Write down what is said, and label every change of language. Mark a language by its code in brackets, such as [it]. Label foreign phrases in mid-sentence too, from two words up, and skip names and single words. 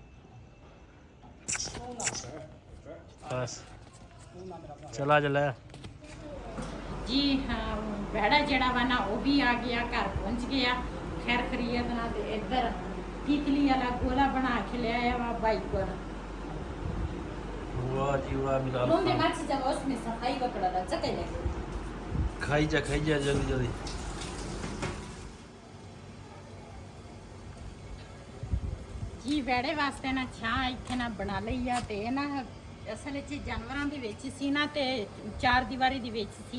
[pa] ਬਸ ਚਲਾ ਜਲਾ ਜੀ ਹਾਂ, ਵਿਹੜਾ ਜਿਹੜਾ ਵਾ ਨਾ ਉਹ ਵੀ ਆ ਗਿਆ, ਘਰ ਪਹੁੰਚ ਗਿਆ ਖੈਰ ਖਰੀਅਤ ਨਾਲ। ਤੇ ਇੱਧਰ ਤਿਤਲੀ ਵਾਲਾ ਗੋਲਾ ਬਣਾ ਕੇ ਲਿਆਇਆ ਵਾ ਬਾਈ ਕੋਲ। ਵਾਹ ਜੀ ਵਾਹ, ਮਿਲਾ Donde maci za osmi sa hajva kada čekaj. ਖਾਈ ਜਾ ਜਲਦੀ ਜਲਦੀ। ਜੀ ਵਿਹੜੇ ਵਾਸਤੇ ਨਾ ਛਾਂ ਇੱਥੇ ਨਾ ਬਣਾ ਲਈ ਆ। ਤੇ ਇਹ ਨਾ ਅਸਲ ਵਿੱਚ ਜਾਨਵਰਾਂ ਦੇ ਵਿੱਚ ਸੀ ਨਾ, ਤੇ ਚਾਰ ਦੀਵਾਰੀ ਦੇ ਵਿੱਚ ਸੀ।